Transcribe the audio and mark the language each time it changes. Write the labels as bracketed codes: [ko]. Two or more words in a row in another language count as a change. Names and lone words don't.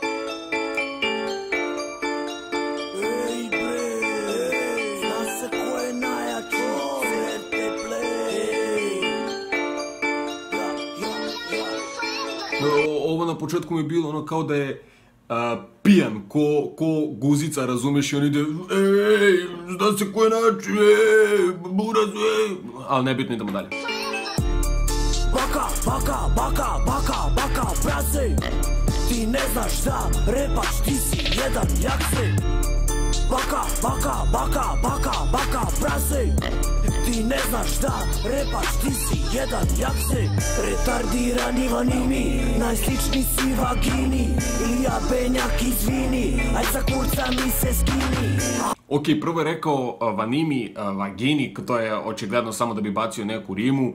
[sr] Ovo na početku mi je bilo ono kao da je pijan, ko guzica, razumeš, i on ide ej, zna se ko je način, buraz, ali nebitno, idemo dalje. Baka, baka, baka, baka, baka, brazi, ti ne znaš da repaš, ti si jedan jaksi. Baka, baka, baka, baka, baka, brazi, ti ne znaš da repaš, ti si jedan jaksi. Retardirani vanimi, najslični si vagini, Ilija Benjak izvini, aj za kurca mi se skini. Ok, prvo je rekao vanimi, vagini, to je očigledno samo da bi bacio neku rimu.